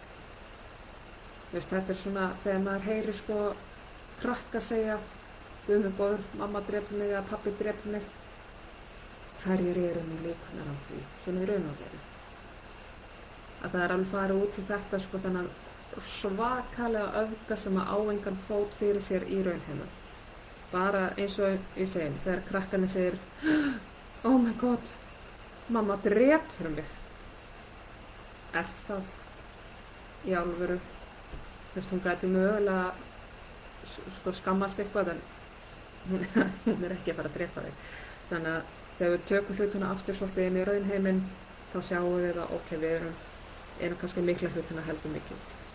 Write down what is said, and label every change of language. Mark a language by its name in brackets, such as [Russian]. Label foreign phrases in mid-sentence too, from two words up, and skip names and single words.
[Icelandic] Þetta er svona, þegar maður heyrir krakka segja, Guð minn góður, mamma drepur mig eða pabbi drepur mig, hverjir eru nú líkurnar á því, svona í raun og veru. Að það alveg farið út í þetta sko, þennan svakalega öfga sem á engan fót fyrir sér í raunheimum. Bara eins og ég segi, þegar krakkarnir segir, [English] oh my god, [Icelandic] mamma drepur mig. Er það í alvöru? Hún gæti mögulega sko skammast eitthvað, en hún ekki að fara að drepa þig. Þannig að þegar við tökum hlutina aftur svolítið inn í raunheiminn, þá sjáum við að ok, við erum kannski mikla hlutina heldur mikið.